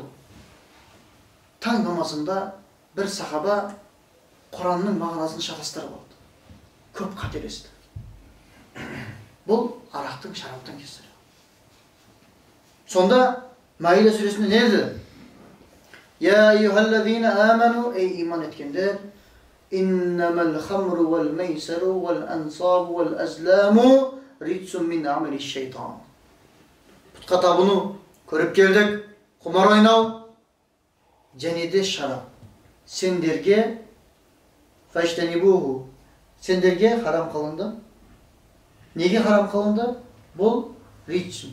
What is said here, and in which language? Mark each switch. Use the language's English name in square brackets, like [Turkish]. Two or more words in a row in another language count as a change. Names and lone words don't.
[Kazakh] Таң намазында бір сахаба Құранның мағынасын шатастырып алды. Көп қателесті. Бұл арақтың, шараптың кесірі. Сонда Маида сүресінде не деді? [Arabic] يا أيها الذين آمنوا, [Kazakh] ей иман еткендер, [Arabic] إنما الخمر والميسر والأنصاب والأزلام رجس من عمل الشيطان. [Kazakh] Пұтқа табыну көріп келдік, құмар ойнау, және де шарап. Сендерге фаштанибуху, сендерге харам қылынды. Неге харам қылынды? Бұл ричсун.